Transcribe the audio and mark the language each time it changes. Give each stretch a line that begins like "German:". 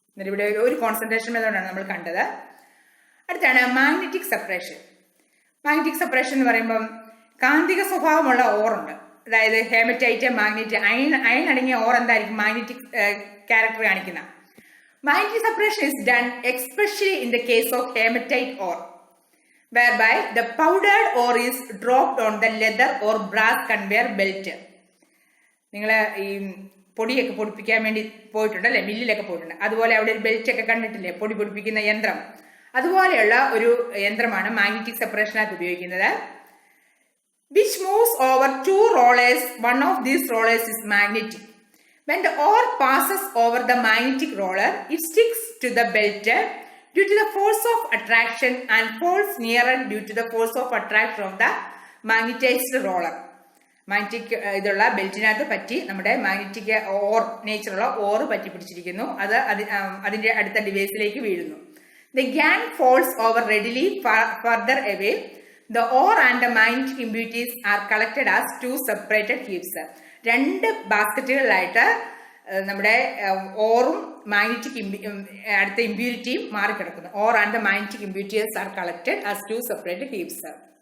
Malayalam: ഇവിടെ ഒരു കോൺസെൻട്രേഷൻ മെത്തേഡാണ് നമ്മൾ കണ്ടത്. അടുത്താണ് മാഗ്നറ്റിക് സെപ്പറേഷൻ. മാഗ്നറ്റിക് സെപ്പറേഷൻ എന്ന് പറയുമ്പം കാന്തിക സ്വഭാവമുള്ള ഓറുണ്ട്. അതായത് ഹേമറ്റൈറ്റ്, മാഗ്നറ്റ്, അയൺ അടങ്ങിയ ഓർ എന്തായിരിക്കും? മാഗ്നറ്റിക് ക്യാരക്ടർ കാണിക്കുന്ന.
English: Magnetic separation is done especially in the case of hematite ore, whereby the powdered ore is dropped on the leather or brass conveyor belt.
Malayalam: നിങ്ങൾ ഈ പൊടിയൊക്കെ പൊടിപ്പിക്കാൻ വേണ്ടി പോയിട്ടുണ്ട് അല്ലെ, മില്ലിലൊക്കെ പോയിട്ടുണ്ട്. അതുപോലെ അവിടെ ഒരു ബെൽറ്റ് ഒക്കെ കണ്ടിട്ടില്ലേ, പൊടി പൊടിപ്പിക്കുന്ന യന്ത്രം. അതുപോലെയുള്ള ഒരു യന്ത്രമാണ് മാഗ്നറ്റിക് സെപ്പറേഷനകത്ത് ഉപയോഗിക്കുന്നത്.
English: Which moves over two rollers. One of these rollers is magnetic. When the ore passes over the magnetic roller, it sticks to the belt due to the force of attraction and falls nearer due to the force of attraction of the magnetized roller.
Malayalam: Magnetic ഇതുള്ള ബെൽറ്റിനകത്ത് പറ്റി നമ്മുടെ magnetic or നേച്ചറുള്ള or പറ്റി പിടിച്ചിരിക്കുന്നു. അത് അതിന്റെ അടുത്ത ഡിവൈസിലേക്ക് വീഴുന്നു.
English: The gang falls over readily further away. The ore and the magnetic impurities are collected as two separated heaps.
Malayalam: രണ്ട് ബാസ്ക്കറ്റുകളിലായിട്ട് നമ്മുടെ ഓറും മാഗ്നറ്റിക് അടുത്ത ഇമ്പ്യൂരിറ്റിയും മാറിക്കിടക്കുന്നു.
English: Or and the magnetic impurities are collected as two separate heaps.